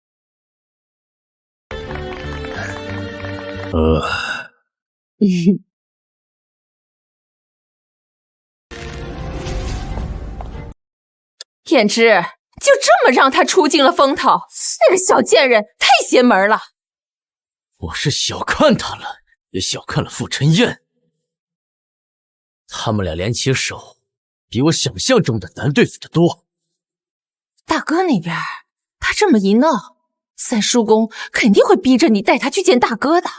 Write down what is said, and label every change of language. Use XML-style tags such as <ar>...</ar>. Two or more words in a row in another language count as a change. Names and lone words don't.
<zh>燕之，就這麼讓他出盡了風頭，那個小賤人太邪門了。我是小看他了，也小看了傅晨燕。他們倆聯起手，比我想象中的難對付得多。大哥那邊，他這麼一鬧，三叔公肯定會逼着你帶他去見大哥的。</zh>